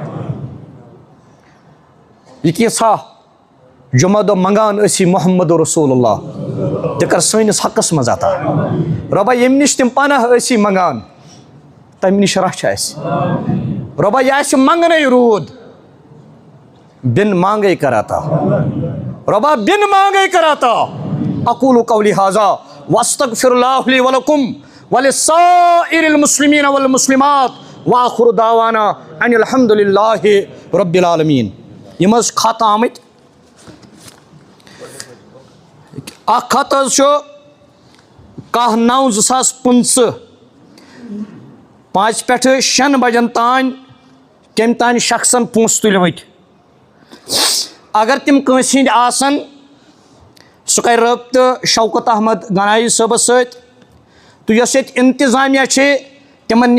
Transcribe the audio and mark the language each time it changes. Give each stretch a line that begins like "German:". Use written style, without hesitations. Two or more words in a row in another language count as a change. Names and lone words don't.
Kashmiri: یہِ کینٛژھا جمعہ دۄہ منگان ٲسی محمد رسول اللہ تہِ کر سٲنِس حقس منٛز عطا رۄبا ییٚمہِ نِش تِم پناہ ٲسی منگان تمہِ نِش رچھ اسہِ رۄبا یہِ آسہِ منگنے روٗد
Urdu: بِن مانگے
Kashmiri: کر عطا رۄبا
Urdu: بِن مانگے
Kashmiri: کر عطا
Arabic: اقول قولی ھذا واستغفر اللہ لی ولکم ولسائر المسلمین والمسلمات وآخر دعوانا ان الحمد للہ رب العالمین
Kashmiri: یِم حظ خط آمٕتۍ اکھ خط حظ چھُ 10/9/2025 5 پٮ۪ٹھٕ 6 بجن تانۍ کٔمۍ تانۍ شخصن پونٛسہٕ تُلۍمٕتۍ اگر تِم کٲنٛسہِ ہِنٛدۍ آسن سُہ کرِ رٲبطہٕ شوکت احمد گنایی صٲبس سۭتۍ تہٕ یۄس ییٚتہِ انتظامیہ چھِ تِمن